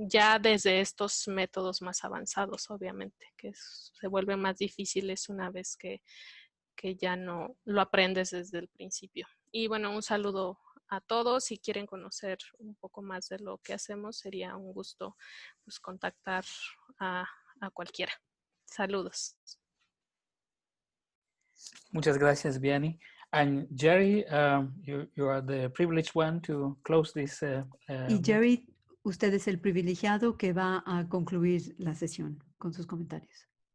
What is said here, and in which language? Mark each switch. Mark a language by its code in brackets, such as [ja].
[es] Ya desde estos métodos más avanzados, obviamente, que se vuelven más difíciles una vez que ya no lo aprendes desde el principio. Y bueno, un saludo a todos. Si quieren conocer un poco más de lo que hacemos, sería un gusto pues, contactar a cualquiera. Saludos. Muchas gracias, Vianney. [en] And Jerry, you are the privileged one to close this. [es] Y Jerry, usted es el privilegiado que va a concluir la sesión con sus comentarios.